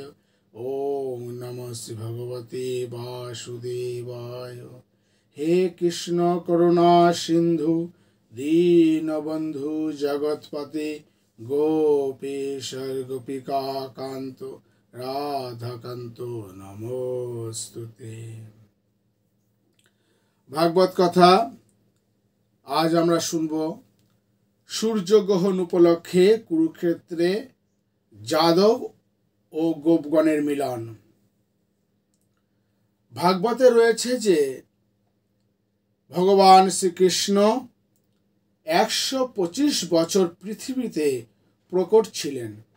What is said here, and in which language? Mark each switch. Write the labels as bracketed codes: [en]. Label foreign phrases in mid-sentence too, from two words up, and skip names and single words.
[sa] ओम नमः श्री भगवते वासुदेवाय। हे कृष्ण करुणा सिंधु दीनबंधु जगतपते गोपेश्वर गोपिका कांतो राधा कांतो नमोस्तुते। [bn] ভাগবত কথা আজ আমরা শুনব সূর্যগ্রহণ উপলক্ষে কুরুক্ষেত্রে যাদব ও গোপগণের মিলন। ভাগবতে রয়েছে যে ভগবান শ্রীকৃষ্ণ 125 বছর পৃথিবীতে প্রকট ছিলেন।